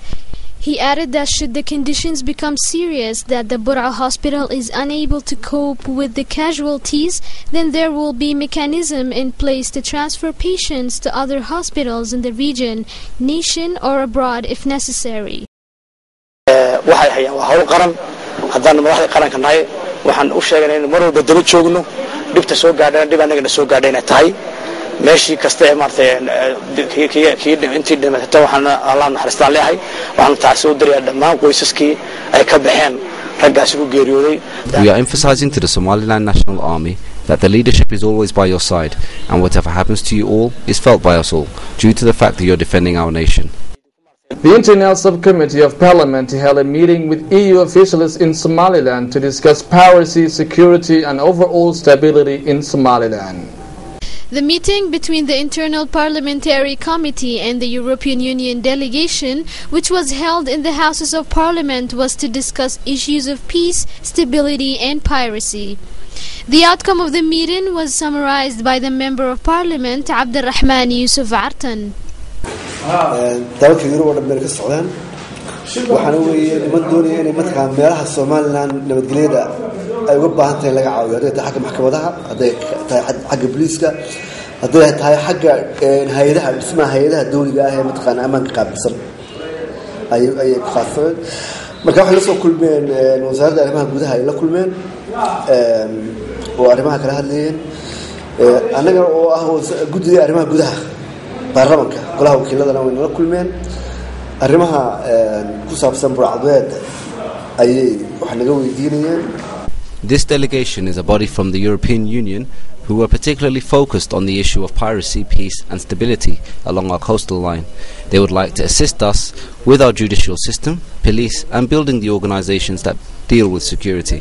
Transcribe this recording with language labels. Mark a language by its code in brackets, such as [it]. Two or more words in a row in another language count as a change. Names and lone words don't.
[en] He added that should the conditions become serious, that the Burco Hospital is unable to cope with the casualties, then there will be mechanism in place to transfer patients to other hospitals in the region, nation or abroad if necessary. [so] dhibta soo gaadhay dhib anaga soo gaadhayna tahay meeshii kasta ee maartay intii dhimatay waxaan Allah naxariistaan leeyahay waxaan taas soo diriyay dhammaan qoysaskii ay ka baxeen raggaas ugu geeriyooday. [en] We are emphasizing to the Somaliland National Army that the leadership is always by your side, and whatever happens to you all is felt by us all due to the fact that you're defending our nation. The Internal Subcommittee of Parliament held a meeting with EU officials in Somaliland to discuss piracy, security and overall stability in Somaliland. The meeting between the Internal Parliamentary Committee and the European Union delegation, which was held in the Houses of Parliament, was to discuss issues of peace, stability and piracy. The outcome of the meeting was summarized by the Member of Parliament, Abdurrahman Yusuf Artan. [so] dalka Yurub oo dhan ka socdaan waxaana weeye niman doonaya inay markaa meelaha Somaliland nabadgelyada ay uga baahan tahay laga caawiyo haday tahay xagga maxkamadaha haday tahay xagga booliska haday tahay xagga hay'adaha dhismaha hay'adaha dawliga ah ee mataqaana amaanka qaabilsan ay qaafeen marka waxa la soo kulmeen wasaaradda arrimaha gudaha ay la kulmeen oo arrimaha kala hadlayeen anaga oo ah guddiga arrimaha gudaha baarlamaanka golaha wakiiladana way la kulmeen arrimaha ku saabsan burcadweed ayay wax naga weydiinayeen. [en] This delegation is a body from the European Union who were particularly focused on the issue of piracy, peace and stability along our coastal line. They would like to assist us with our judicial system, police and building the organizations that deal with security.